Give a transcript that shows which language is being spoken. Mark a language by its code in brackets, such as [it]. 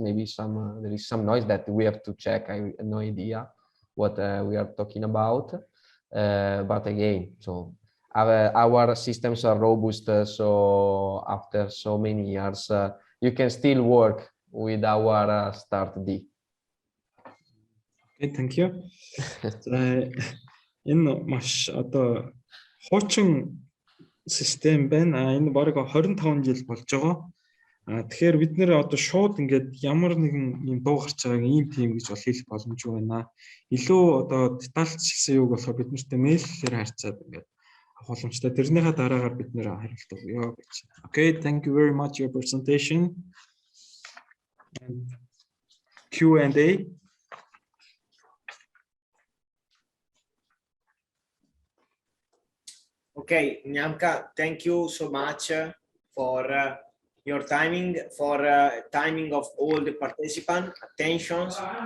[en] Maybe there is some noise that we have to check. I have no idea what we are talking about. But again, so our systems are robust. So after so many years, you can still work with our start D. Okay, thank you. [mn] Энэ маш одоо хуучин систем байна. Энэ бараг 25 жил болж байгаа. Тэгэхээр бид нэр одоо шууд ингээд ямар нэгэн юм дуу гарч байгааг ийм тийм гэж бол хэлэх боломжгүй байна. Илүү одоо детальчилсан юуг болохоор бид нарт мэйлээр харьцаад ингээд авах боломжтой. Тэрнийхээ дараагаар бид нэр хариулт өгье гэж. [en] Okay, thank you very much your presentation. And Q&A. Okay, Nyamka, thank you so much for your timing, for timing of all the participants' attentions.